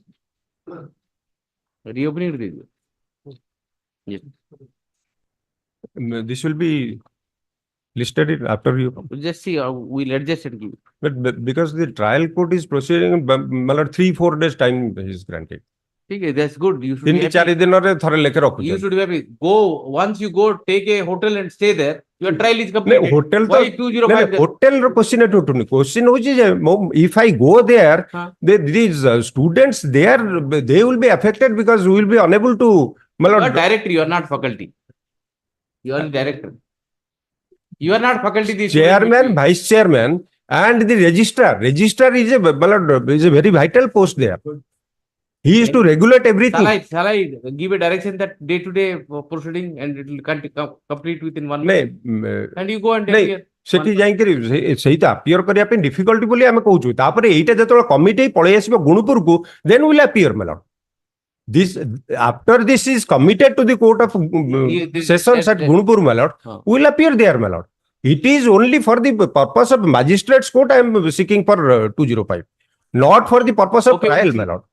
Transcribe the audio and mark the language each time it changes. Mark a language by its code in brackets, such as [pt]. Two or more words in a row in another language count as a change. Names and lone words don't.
[en] Reopening review. Yes. This will be listed after you. Just see, we'll adjust and give. But because the trial court is proceeding, 3-4 days time is granted. Okay, that's good. You should be happy. [or] 3-4 ଦିନରେ ଥରେ ଲେଖେ ରଖୁଛନ୍ତି. [en] You should be happy. Once you go, take a hotel and stay there. Your trial is completed. Hotel Why 205? [or] Hotel ର question ଏଠି ଉଠୁନି. [en] Question [or] ହଉଛି ଯେ [en] if I go there, these students there, they will be affected because we will be unable to. You are director, you are not faculty. You are the director. You are not faculty. The chairman, vice chairman, and the registrar. Registrar is a very vital post there. He is to regulate everything. Shall I give a direction that day to day proceeding and it will complete within 1 Nay, month? And you go and nay, appear. [or] ସେଠି ଯାଇକରି ସେଇଟା appear କରିବା ପାଇଁ difficulty ବୋଲି ଆମେ କହୁଛୁ ତାପରେ ଏଇଟା ଯେତେବେଳେ କମିଟି ପଳେଇ ଆସିବ ଗୁଣୁପୁରକୁ [en] then will appear my lord. This after this is committed to the court of sessions at Gunupur my lord, will appear there my lord. It is only for the purpose of magistrates court I am seeking for 205, not for the purpose of trial my lord.